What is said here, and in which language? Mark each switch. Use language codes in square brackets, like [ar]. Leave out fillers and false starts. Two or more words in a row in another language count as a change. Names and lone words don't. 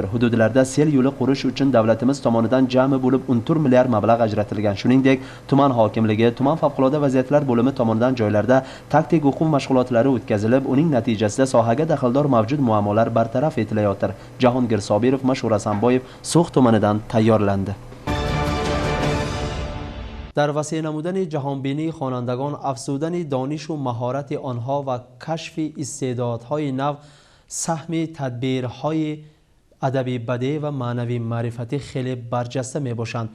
[uz] Hududlarda sel yo'li qurish uchun davlatimiz tomonidan jami bo'lib 14 milliard mablag' ajratilgan. Shuningdek, tuman hokimligi, tuman favqulodda vaziyatlar bo'limi tomonidan joylarda taktik o'quv mashg'ulotlari o'tkazilib, uning natijasida sohaga daxldor mavjud muammolar bartaraf etilayotir. Jahongir Sobirov, Mashhur Asanboyev, So'x tumanidan tayyorlandi. [tg] در وسیع نمودن جهانبینی خوانندگان، افزودن دانش و مهارت آنها و کشف استعدادهای نو سهم تدبیرهای ادبی بدیع و معنوی معرفتی خیلی برجسته می باشند.